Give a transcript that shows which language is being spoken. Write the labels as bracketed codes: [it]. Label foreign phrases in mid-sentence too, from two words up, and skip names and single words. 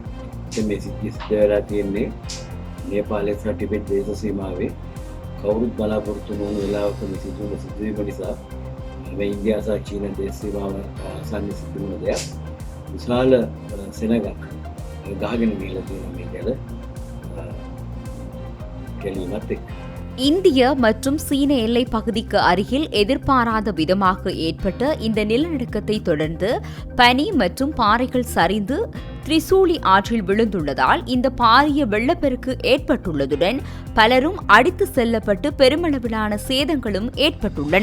[si] මේ සිද්ධ වෙලා තියෙන්නේ නේපාලයේ සහ ටිබෙට් දේශ සීමාවේ කවුරුත් බලාපොරොත්තු නොවන වෙලාවක මේ සිදුවීම නිසා මේ ඉන්දියා සහ චීන දේශ සීමාව ආසන්න සිදු වුණ දෙයක්. විශාල සෙනගක් ගහගෙන ගිහලා තියෙනවා මේ ජල කැලීමත් එක්ක. [ta] இந்திய மற்றும் சீன எல்லைப் பகுதிக்கு அருகில் எதிர்பாராத விதமாக ஏற்பட்ட இந்த நிலநடுக்கத்தை தொடர்ந்து பனி மற்றும் பாறைகள் சரிந்து திரிசூலி ஆற்றில் விழுந்துள்ளதால் இந்த பாரிய வெள்ளப்பெருக்கு ஏற்பட்டுள்ளதுடன் பலரும் அடித்து செல்லப்பட்டு பெருமளவிலான சேதங்களும் ஏற்பட்டுள்ளன.